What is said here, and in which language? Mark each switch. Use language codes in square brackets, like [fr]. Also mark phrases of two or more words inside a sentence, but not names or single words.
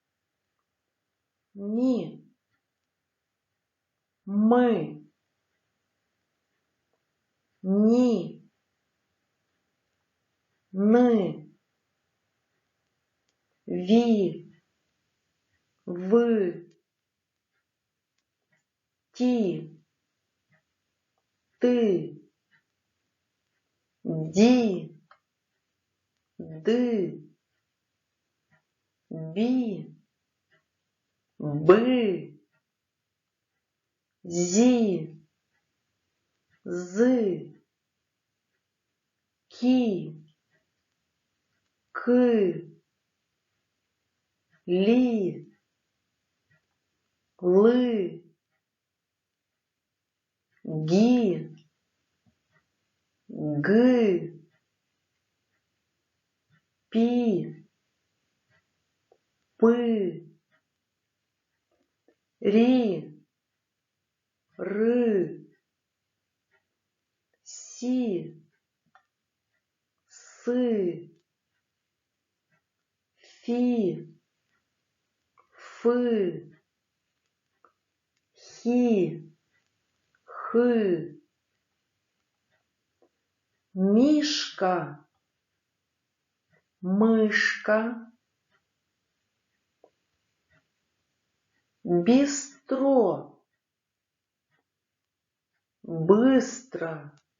[ru] Ми, мы, ни, ны, ви, вы, ти, ты, ди, ды, би, бы, зи, зы, ки, к, ли, лы, ги, гы, пи, пы, ри, ры, си, сы, фи, фы, хи, хы. Мишка, мышка. Бистро, быстро.